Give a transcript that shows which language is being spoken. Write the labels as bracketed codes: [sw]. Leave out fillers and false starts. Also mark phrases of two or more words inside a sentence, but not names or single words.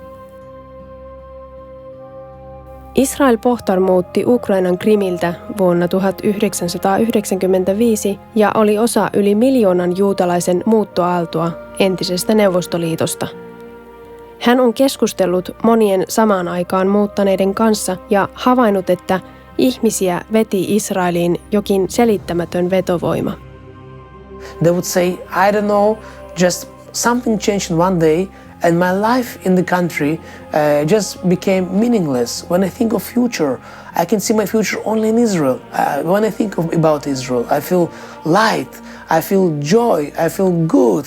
[fi] Israel Pohtar muutti Ukrainan Krimiltä vuonna 1995 ja oli osa yli 1 miljoonan juutalaisen muuttoaaltoa entisestä Neuvostoliitosta. Hän on keskustellut monien samaan aikaan muuttaneiden kanssa ja havainnut, että ihmisiä veti Israeliin jokin selittämätön vetovoima. [en] They would say, I don't know, just something changed in one day and my life in the country just became meaningless. When I think of future, I can see my future only in Israel. When I think about Israel, I feel light, I feel joy, I feel good.